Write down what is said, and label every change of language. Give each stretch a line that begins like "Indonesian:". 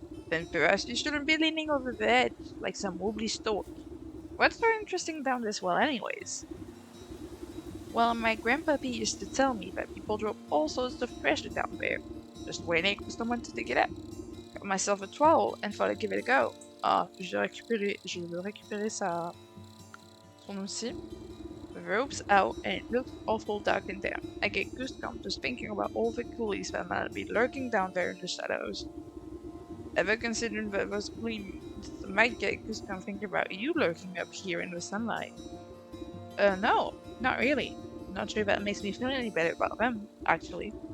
English: Then perhaps you shouldn't be leaning over the edge like some wobbly stork. What's so interesting down this well anyways? Well, my grandpappy used to tell me that people drop all sorts of treasure down there, just waiting for someone to dig it up. Got myself a trowel and thought I'd give it a go.
French: Ah, je veux récupérer son outil.
English: The rope's out and it looks awful dark in there. I get goosebumps just thinking about all the ghoulies that might be lurking down there in the shadows. Ever considered that those gleams might get goosebumps thinking about you lurking up here in the sunlight? No, not really. Not sure that makes me feel any better about them, actually.